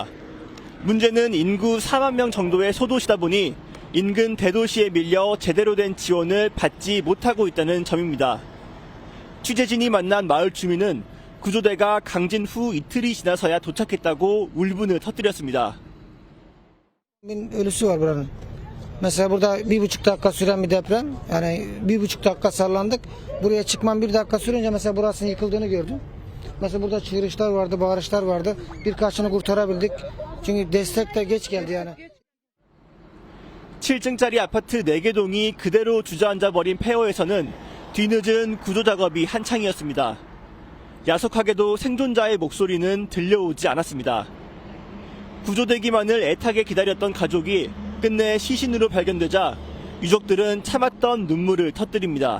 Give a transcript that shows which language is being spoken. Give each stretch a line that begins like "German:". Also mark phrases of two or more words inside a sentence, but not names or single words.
Korean: 문제는 인구 4만 명 정도의 소도시다 보니 인근 대도시에 밀려 제대로 된 지원을 받지 못하고 있다는 점입니다. 취재진이 만난 마을 주민은 구조대가 강진 후 이틀이 지나서야 도착했다고 울분을 터뜨렸습니다.
Turkish: Ölüsü var buranın. Mesela burada 1,5 dakika süren bir deprem. Yani 1,5 dakika sallandık. Buraya çıkmam 1 dakika sürünce mesela burasının yıkıldığını gördüm. Mesela burada çığırışlar vardı, bağırışlar vardı. Birkaçını kurtarabildik. Çünkü destek de geç geldi yani.
Korean: 7층짜리 아파트 4개 동이 그대로 주저앉아버린 폐허에서는 뒤늦은 구조 작업이 한창이었습니다. 야속하게도 생존자의 목소리는 들려오지 않았습니다. 구조되기만을 애타게 기다렸던 가족이 끝내 시신으로 발견되자 유족들은 참았던 눈물을 터뜨립니다.